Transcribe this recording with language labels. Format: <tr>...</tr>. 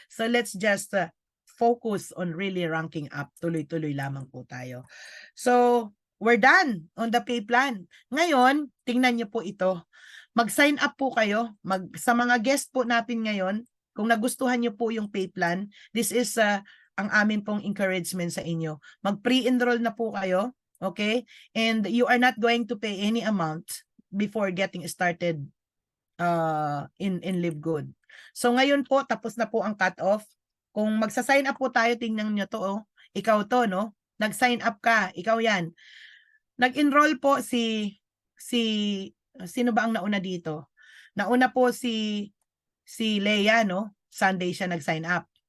<en>So, let's just focus on really ranking up.</en> <tl>Tuloy-tuloy lamang po tayo.</tl> <en>So, we're done on the pay plan.</en> <tl>Ngayon, tingnan niyo po ito. Mag-sign up po kayo. Sa mga guest po natin ngayon, kung nagustuhan niyo po yung pay plan,</tl> <en>this is</en> <tl>ang amin pong encouragement sa inyo. Mag-pre-enroll na po kayo, okay?</tl> <en>And you are not going to pay any amount before getting started in Live Good.</en> <tl>So ngayon po, tapos na po ang cut-off. Kung magsa-sign up po tayo, tingnan niyo to, oh. Ikaw to, no? Nag-sign up ka, ikaw yan. Nag-enroll po sino ba ang nauna dito? Nauna po si Leia, no? Sunday siya nag-sign up.</tl>